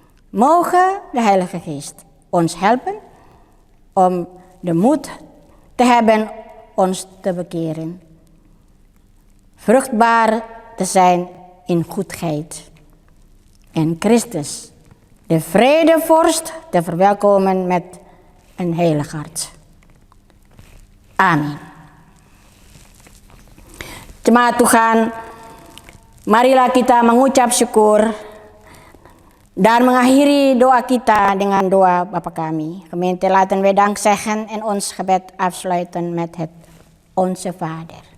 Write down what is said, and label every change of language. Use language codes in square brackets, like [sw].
[nl] Mogen de Heilige Geest ons helpen om de moed te hebben ons te bekeren, vruchtbaar te zijn in goedheid en Christus, de vredevorst, te verwelkomen met een heilig hart. [id] Amin. Jemaat Tuhan, marilah kita mengucap syukur Dan mengakhiri doa kita dengan doa Bapa kami. [nl] Gemeente laten wij dank zeggen en ons gebed afsluiten met het Onze Vader.